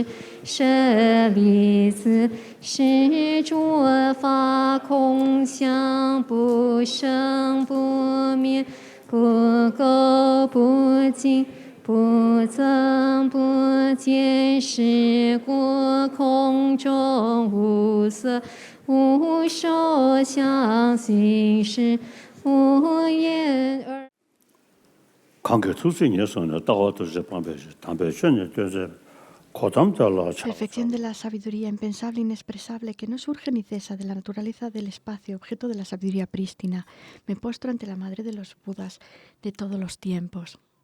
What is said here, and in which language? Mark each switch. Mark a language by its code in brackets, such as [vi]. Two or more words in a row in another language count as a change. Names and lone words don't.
[zh] 舍利子，是诸法空相，不生不灭，不垢不净，不增不减，是故空中无色，无受想行识，无眼耳。 [es] Perfección de la sabiduría impensable, inexpresable, que no surge ni cesa de la naturaleza del espacio, objeto de la sabiduría prístina. Me postro ante la madre de los Budas de todos los tiempos.